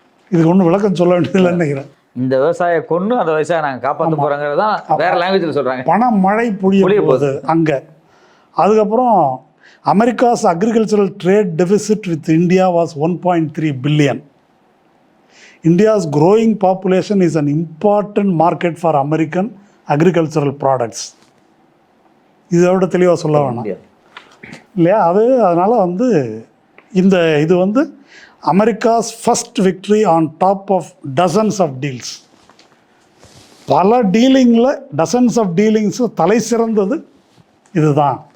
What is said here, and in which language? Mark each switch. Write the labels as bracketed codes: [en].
[ta] இதுக்கு ஒன்றும் விளக்கம் சொல்ல வேண்டியதில்லைன்னு நினைக்கிறேன். இந்த விவசாய கொண்டு அந்த விவசாயம் நாங்கள் காப்பாற்ற போகிறோங்கிறது தான் வேறு லாங்குவேஜில் சொல்கிறாங்க. பணம் மழை பொழிய போகுது அங்கே. அதுக்கப்புறம் [en] America's agricultural trade deficit with India was 1.3 billion. India's growing population is an important market for American agricultural products. [ta] இதோட தெளிவாக சொல்ல வேணாம் இல்லையா? அதனால் இந்த இது [en] America's first victory on top of dozens of deals. [ta] பல டீலிங்கில் டசன்ஸ் ஆஃப் டீலிங்ஸ் தலை சிறந்தது இதுதான்.